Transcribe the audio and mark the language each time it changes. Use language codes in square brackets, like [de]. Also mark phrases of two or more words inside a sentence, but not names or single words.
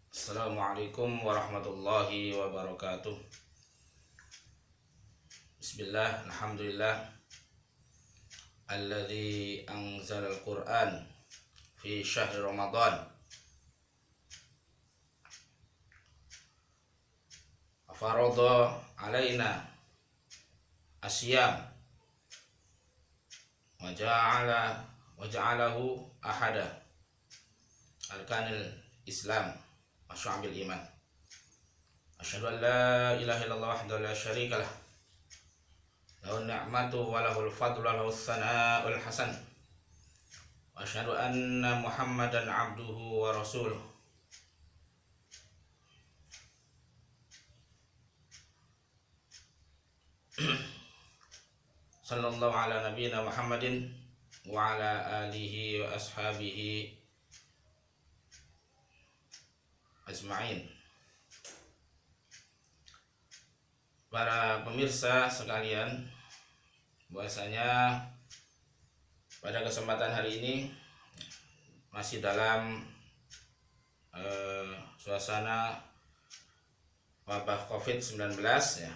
[ar] السلام عليكم ورحمة الله وبركاته. Bismillah, الحمد لله الذي أنزل القرآن في شهر رمضان فرض علينا الصيام وجعله أحد أركان الإسلام وشعب الإيمان. أشهد أن لا إله إلا الله وحده لا شريك له له النعمة وله الفضل وله الثناء الحسن. وأشهد أن محمدا عبده ورسوله. صلى الله على نبينا محمد وعلى آله وأصحابه أجمعين. [id] Para pemirsa sekalian, bahwasanya pada kesempatan hari ini masih dalam suasana wabah COVID-19 ya.